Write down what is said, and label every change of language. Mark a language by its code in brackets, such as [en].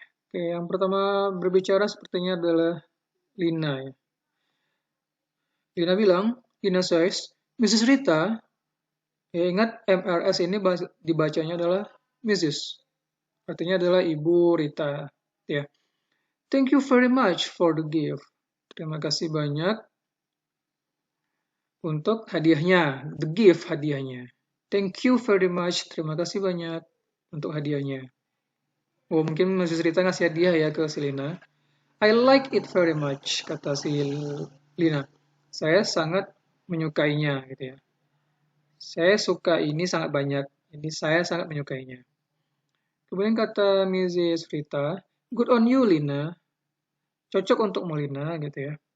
[id] Oke, yang pertama berbicara sepertinya adalah Lina ya. Lina bilang, [en] Lina says, [id] Mrs. Rita, ya ingat MRS ini dibacanya adalah Mrs. Artinya adalah Ibu Rita ya. [en] Thank you very much for the gift. [id] Terima kasih banyak untuk hadiahnya, [en] the gift [id] hadiahnya. [en] Thank you very much, [id] terima kasih banyak untuk hadiahnya. Oh, mungkin Mrs. Rita ngasih hadiah ya ke si Lina. [en] I like it very much, [id] kata si Lina. Saya sangat menyukainya, gitu ya. Saya suka ini sangat banyak, ini saya sangat menyukainya. Kemudian kata Mrs. Rita, [en] good on you, [id] Lina. Cocok untuk Lina, gitu ya.